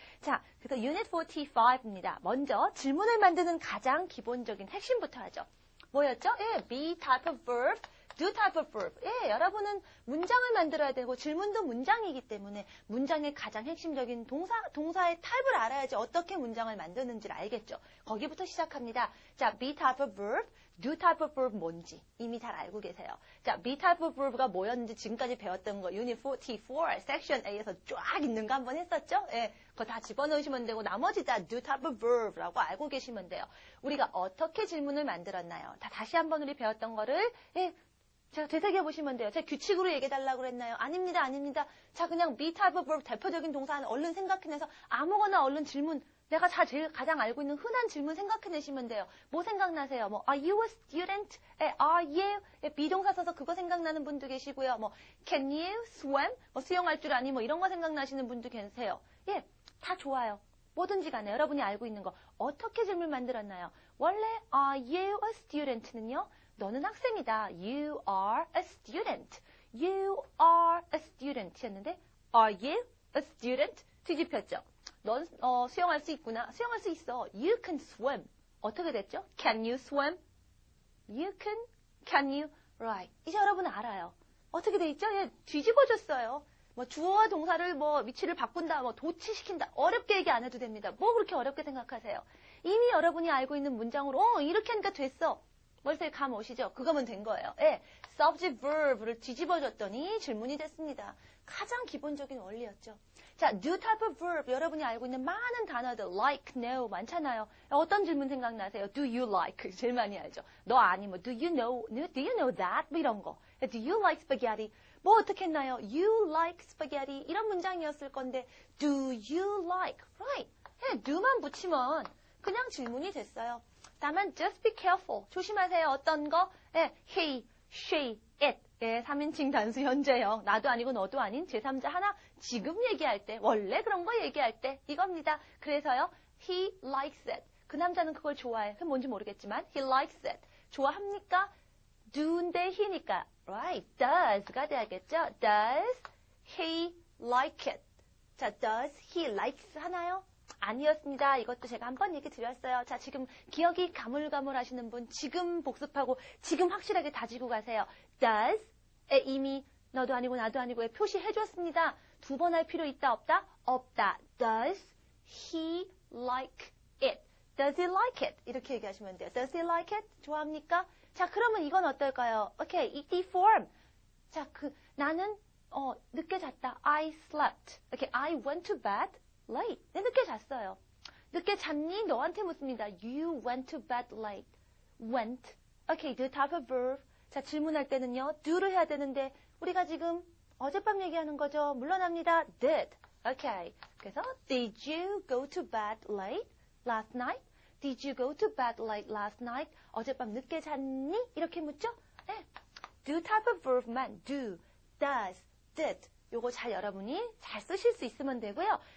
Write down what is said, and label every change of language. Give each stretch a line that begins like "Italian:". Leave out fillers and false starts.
Korean: 자, 그래서 유닛 45입니다. 먼저 질문을 만드는 가장 기본적인 핵심부터 하죠. 뭐였죠?
English: be type of verb, do type of verb.
Korean: 여러분은 문장을 만들어야 되고 질문도 문장이기 때문에 문장의 가장 핵심적인 동사의 타입을 알아야지 어떻게 문장을 만드는지를 알겠죠. 거기부터 시작합니다.
English: 자, be type of verb, do type of verb
Korean: 뭔지 이미 잘 알고 계세요. 자, be type of verb가 뭐였는지 지금까지 배웠던 거 유닛 44 섹션 A에서 쫙 있는 거 한번 했었죠? 그거 다 집어넣으시면 되고 나머지 다 do type of verb라고 알고 계시면 돼요. 우리가 어떻게 질문을 만들었나요? 다시 한번 우리 배웠던 거를 제가 되새겨보시면 돼요. 제가 규칙으로 얘기해달라고 그랬나요? 아닙니다, 아닙니다. 자, 그냥 be type of verb 대표적인 동사 얼른 생각해내서 아무거나 얼른 질문 내가 제일 가장 알고 있는 흔한 질문 생각해내시면 돼요. 뭐 생각나세요?
English: Are you a student? Are you?
Korean: 비동사 써서 그거 생각나는 분도 계시고요.
English: Can you swim?
Korean: 수영할 줄 아니? 이런 거 생각나시는 분도 계세요. 다 좋아요. 뭐든지 간에 여러분이 알고 있는 거 어떻게 질문 만들었나요?
English: 원래 Are you a student는요?
Korean: 너는 학생이다.
English: You are a student. You are a student였는데 Are you a student?
Korean: 뒤집혔죠. 넌 수영할 수 있구나. 수영할 수 있어.
English: You can swim.
Korean: 어떻게 됐죠?
English: Can you swim? You can you? Right.
Korean: 이제 여러분 알아요. 어떻게 돼 있죠? 뒤집어졌어요. 주어와 동사를 위치를 바꾼다, 도치시킨다. 어렵게 얘기 안 해도 됩니다. 뭐 그렇게 어렵게 생각하세요? 이미 여러분이 알고 있는 문장으로 이렇게 하니까 됐어. 머릿속에 감 오시죠? 그거면 된 거예요. subject verb를 뒤집어줬더니 질문이 됐습니다. 가장 기본적인 원리였죠. 자, do type of verb 여러분이 알고 있는 많은 단어들 like, no 많잖아요. 어떤 질문 생각나세요?
English: Do you like?
Korean: 제일 많이 알죠. 너 아니
English: do you know that? 이런 거. Do you like spaghetti?
Korean: 어떻게 했나요?
English: You like spaghetti
Korean: 이런 문장이었을 건데
English: do you like? Right.
Korean: do만 붙이면 그냥 질문이 됐어요. 다만
English: just be careful.
Korean: 조심하세요. 어떤 거? he, she, it. 3인칭 단수 현재형. 나도 아니고 너도 아닌 제3자 하나 지금 얘기할 때 원래 그런 거 얘기할 때 이겁니다. 그래서요.
English: He likes it.
Korean: 그 남자는 그걸 좋아해. 그게 뭔지 모르겠지만
English: he likes it.
Korean: 좋아합니까? do인데 he니까 right. does가 돼야겠죠.
English: Does he like it? 자, does he likes
Korean: 하나요? 아니었습니다. 이것도 제가 한번 얘기 드렸어요. 자, 지금 기억이 가물가물하시는 분 지금 복습하고 지금 확실하게 다지고 가세요. does에 이미 너도 아니고 나도 아니고 표시해줬습니다. 두 번 할 필요 있다 없다? 없다.
English: Does he like it? Does he like it?
Korean: 이렇게 얘기하시면 돼요.
English: Does he like it? 좋아합니까?
Korean: 자, 그러면 이건 어떨까요? 오케이, ED form. 자, 나는 늦게 잤다.
English: I slept. 오케이, I went to bed late.
Korean: 네, 늦게 잤어요. 늦게 잤니? 너한테 묻습니다.
English: You went to bed late.
Korean: Went.
English: 오케이, the type of verb.
Korean: 자, 질문할 때는요, do를 해야 되는데 우리가 지금 어젯밤 얘기하는 거죠. 물러납니다. did. 오케이. 그래서
English: did you go to bed late last night? Did you go to bed late last night?
Korean: 어젯밤 늦게 잤니? 이렇게 묻죠? 네.
English: do type of verb만 do, does, did.
Korean: 요거 잘 여러분이 잘 쓰실 수 있으면 되고요.